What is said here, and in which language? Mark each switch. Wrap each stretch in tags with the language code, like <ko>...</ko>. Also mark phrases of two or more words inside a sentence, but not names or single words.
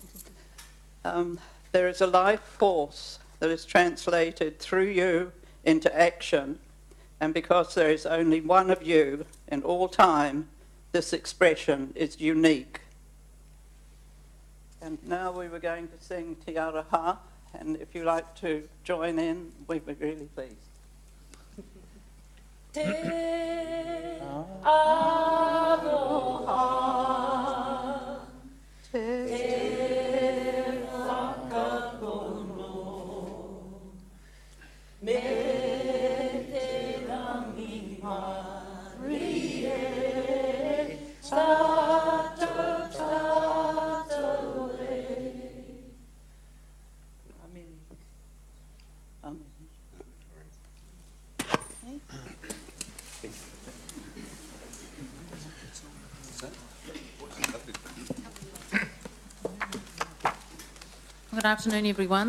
<en>There is a life force that is translated through you into action, and because there is only one of you in all time, this expression is unique. And now we were going to sing Te Araha, and if you like to join in, we'd be really pleased.</en> <mi>Te Aloha, Te Whakapono, Me Te Rangi Marie, Tato Tato E.</mi> <en>Amen. Amen. Good afternoon, everyone.</en>